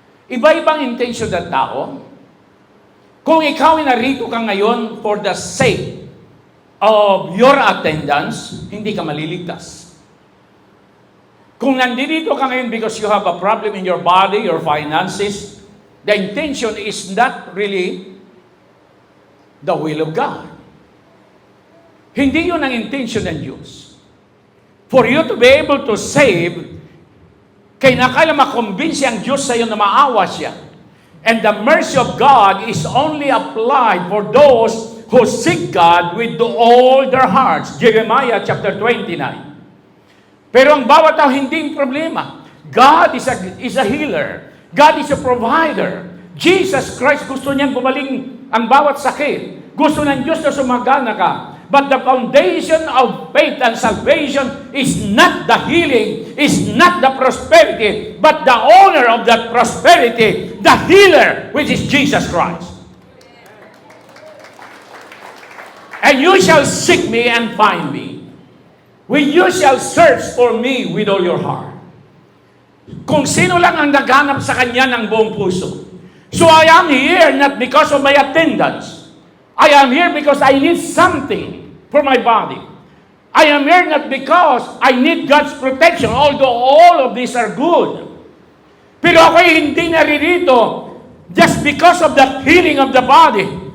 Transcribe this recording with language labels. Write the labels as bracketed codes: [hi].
[tl] Iba-ibang intention ng tao. Kung ikaw ay narito ka ngayon [en] for the sake of your attendance, [tl] hindi ka maliligtas. Kung nandito ka ngayon [en] because you have a problem in your body, your finances, the intention is not really the will of God. [tl] Hindi yun ang intention ng Diyos. [en] For you to be able to save, [tl] kailangan makumbinsi ang Diyos sa iyo na maawa siya. [en] And the mercy of God is only applied for those who seek God with all their hearts. Jeremiah chapter 29. [tl] Pero ang bawat tao hindi yung problema. [en] God is a healer. God is a provider. [tl] Jesus Christ gusto niyang gumaling ang bawat sakit. Gusto ng Diyos na sumagana ka. [en] But the foundation of faith and salvation is not the healing, is not the prosperity, but the owner of that prosperity, the healer, which is Jesus Christ. And you shall seek me and find me, when you shall search for me with all your heart. [tl] Kung sino lang ang naghanap sa Kanya ng buong puso. [en] So I am here not because of my attendance. I am here because I need something for my body. I am here not because I need God's protection, although all of these are good. [tl] Pero ako'y hindi naririto [en] just because of the healing of the body.